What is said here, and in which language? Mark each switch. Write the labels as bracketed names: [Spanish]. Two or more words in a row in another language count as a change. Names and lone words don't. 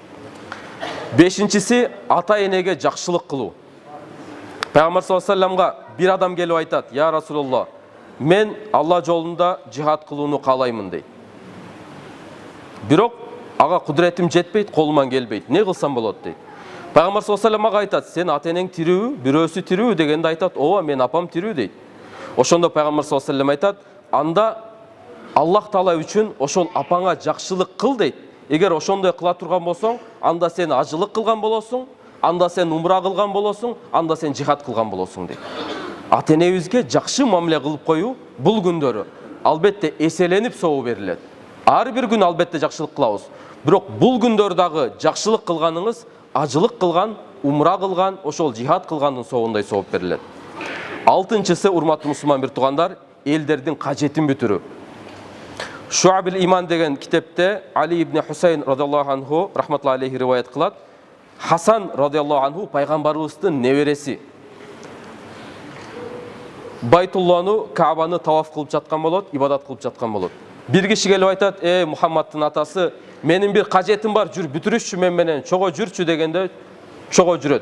[Kyrgyz] Бешинчиси ата энеге жакшылык кылуу. Пайгамбар [Arabic] صلى الله عليه وسلم [Kyrgyz] бир адам келип айтат: [Arabic] "يا رسول الله, [Kyrgyz] мен Алла жолунда жихад кылууну каалаймын" дейт. Бирок ага кудуретим жетпейт, колуман келбейт. Не кылсам болот дейт. Пайгамбар [Arabic] صلى الله عليه وسلم [Kyrgyz] айтат: "Сен ата энең тирүүбү, бирөөсү тирүүбү?" дегенде айтат: "Ооба, мен апам тирүү" дейт. Ошондо пайгамбар [Arabic] صلى الله عليه وسلم [Kyrgyz] айтат: "Анда [Arabic] الله تعالى [Kyrgyz] үчүн ошол апаңа жакшылык кыл" дейт. Эгер ошондой кыла турган болсоң, анда сен ажылык кылган болосуң, анда сен умра кылган болосуң, анда сен жихад кылган болосуң дейт. Ата энебизге жакшы мамиле кылып коюу бул күндөрү албетте эселенип сообу берилет. Ар бир күн албетте жакшылык кылабыз. Бирок бул күндөр дагы жакшылык кылганыңыз ажылык кылган, умра кылган, ошол жихад кылгандын сообундай сооп берилет. Алтынчысы, урматтуу мусулман бир туугандар, элдердин кажетин бүтүрүү. Шуабил иман деген китепте Али ибн Хусейн [Arabic] رضي الله عنه رحمة الله عليه [Kyrgyz] риваят кылат. Хасан [Arabic] رضي الله عنه [Kyrgyz] пайгамбарыбыздын небереси. Байтулланы, Каабаны таваф кылып жаткан болот, ибадат кылып жаткан болот. Бир киши келип айтат: Мухаммадтын атасы, менин бир кажетим бар, жүр бүтүрүшчү мен менен, чого жүрчү" дегенде чого жүрөт.